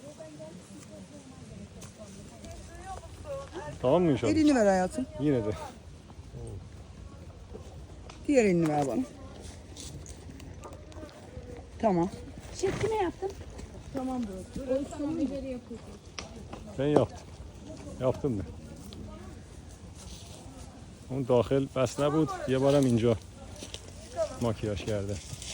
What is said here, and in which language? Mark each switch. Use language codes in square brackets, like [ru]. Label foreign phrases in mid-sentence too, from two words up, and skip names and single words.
[tr] Tamam mı inşallah? Elini ver hayatım. Yine de. Diğer elini ver bana. Tamam. Şeklini yaptım. Ben yaptım. Yaptım ben. [fa] اون داخل بس نبود یه بارم اینجا ماکیاژ کرده